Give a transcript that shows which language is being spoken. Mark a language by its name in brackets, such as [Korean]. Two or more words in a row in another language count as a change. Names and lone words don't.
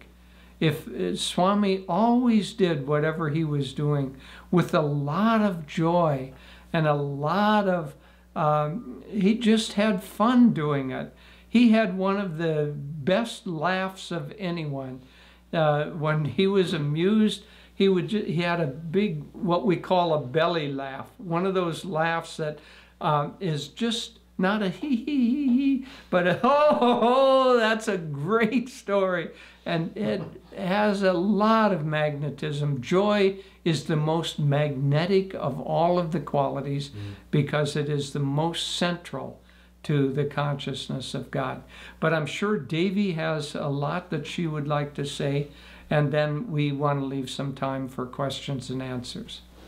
[English] If Swami always did whatever he was doing with a lot of joy and a lot of, he just had fun doing it. He had one of the best laughs of anyone. when he was amused, he had a big, what we call a belly laugh, one of those laughs that is just not a hee hee hee hee, but a ho ho ho. That's a great story, and it has a lot of magnetism. Joy is the most magnetic of all of the qualities because it is the most central to the consciousness of God. But I'm sure Devi has a lot that she would like to say, and then we want to leave some time for questions and answers.